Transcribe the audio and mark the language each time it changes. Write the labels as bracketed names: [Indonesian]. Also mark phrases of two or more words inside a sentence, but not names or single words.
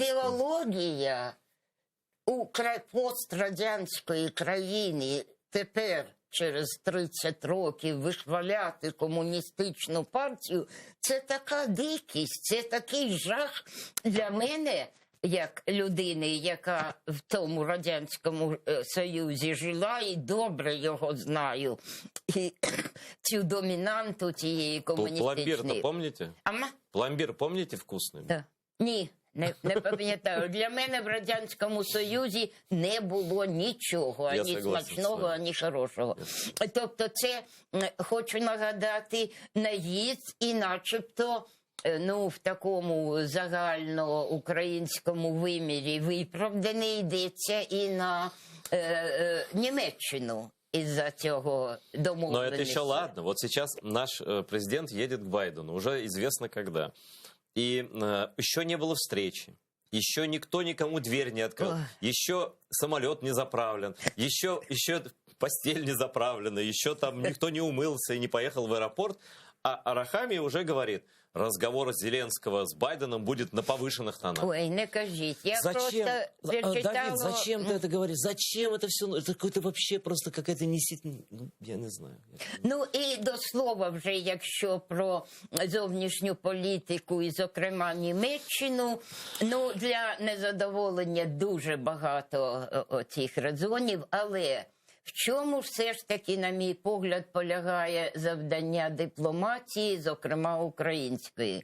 [Ukrainian] Ідеологія пострадянської країни тепер, через 30 років, вихваляти комуністичну партію, це така дикість, це такий жах для мене, як людини, яка в тому Радянському Союзі жила і добре його знаю. І цю домінанту тієї комуністичної. [Russian] Пломбир-то помните? Пломбир помните вкусний? [Ukrainian] Да. Ні. Не пам'ятаю. Для мене в Радянському Союзі не було нічого, ані смачного, ані хорошого. Тобто це, хочу нагадати, наїзд і начебто, ну, в такому загальноукраїнському вимірі виправданий, йдеться і на Німеччину из-за цього домовлености. [Russian] Но это еще ладно. Вот сейчас наш президент едет к Байдену, уже известно когда. И еще не было встречи, еще никто никому дверь не открыл, еще самолет не заправлен, еще постель не заправлена, еще там никто не умылся и не поехал в аэропорт. А Арахамия уже говорит, разговор Зеленского с Байденом будет на повышенных тонах. [Ukrainian] Ой, не кажіть. Я [Russian] Зачем? [Ukrainian] просто перечитала... [Russian] Давид, зачем ты это говоришь? Зачем это все? Это какой-то вообще просто какая-то я не знаю. [Ukrainian] Ну і до слова вже, якщо про зовнішню політику і, зокрема, Німеччину, ну, для незадоволення дуже багато цих резонів, але в чому все ж таки, на мій погляд, полягає завдання дипломатії, зокрема української?